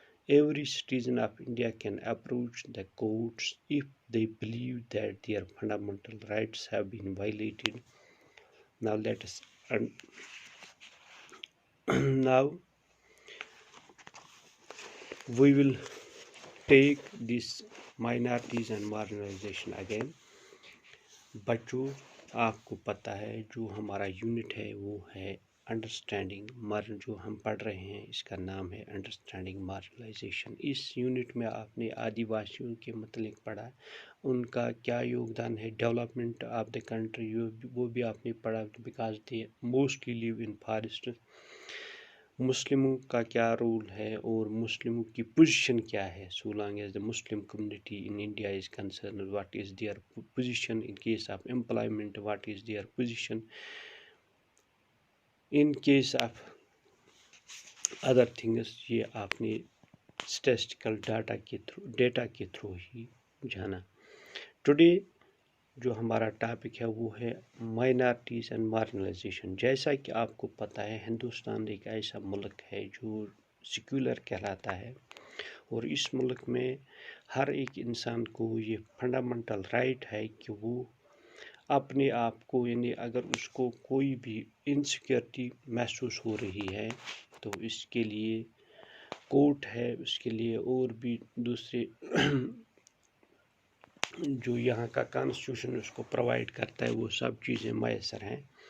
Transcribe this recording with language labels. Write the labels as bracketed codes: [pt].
[en] every citizen of India can approach the courts if they believe that their fundamental rights have been violated. Now let us now we will take this minorities and marginalization again. [ur] بچوں آپ کو پتہ ہے جو ہمارا unit ہے وہ ہے انڈرسٹینڈنگ جو ہم پڑھ رہے ہیں اس کا نام ہے انڈرسٹینڈنگ مارجنلائزیشن. اس یونٹ میں آپ نے آدی واسیوں کے متعلق پڑھا، ان کا کیا یوگدان ہے [en] development of the country, [ur] وہ بھی آپ نے پڑھا [en] Because they mostly live in forest. [ur] مسلموں کا کیا رول ہے اور مسلموں کی پوزیشن کیا ہے. [en] So long as the Muslim community in India is concerned, what is their position in case of employment, what is their position in case of other things. [ur] یہ آپ نے اسٹیٹسٹیکل ڈیٹا کے تھرو ہی جانا. Today جو ہمارا topic ہے وہ ہے مائنارٹیز اینڈ مارجنلائزیشن. جیسا کہ آپ کو پتہ ہے ہندوستان ایک ایسا ملک ہے جو سیکولر کہلاتا ہے، اور اس ملک میں ہر ایک انسان کو یہ فنڈامنٹل رائٹ ہے کہ وہ اپنے آپ کو، یعنی اگر اس کو کوئی بھی انسیکیورٹی محسوس ہو رہی ہے تو اس کے لیے کورٹ ہے، اس کے لیے اور بھی دوسرے جو یہاں کا کانسٹیٹیوشن اس کو پرووائڈ کرتا ہے وہ سب چیزیں میسر ہیں.